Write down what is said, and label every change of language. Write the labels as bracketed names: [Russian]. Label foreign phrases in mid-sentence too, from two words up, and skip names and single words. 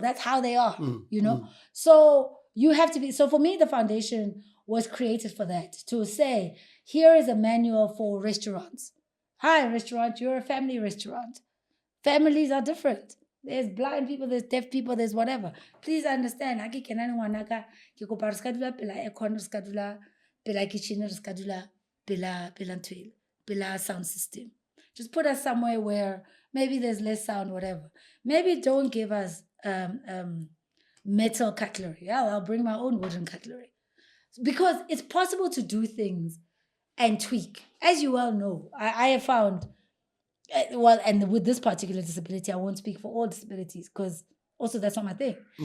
[English] That's how they are, So you have to be, so for me, the foundation was created for that, to say, here is a manual for restaurants. Hi, restaurant, you're a family restaurant. Families are different. There's blind people, there's deaf people, there's whatever. Please understand. [Southern Sotho] Aki kenani ngwanaka ke kopa re ska dula pela aircon, re ska dula pela kitchen, re ska dula pela ntwele, pela [English] sound system. Just put us somewhere where maybe there's less sound, whatever. Maybe don't give us metal cutlery. Yeah, I'll bring my own wooden cutlery. Because it's possible to do things and tweak. As you well know, I have found, well, and with this particular disability, I won't speak for all disabilities because also that's not my thing.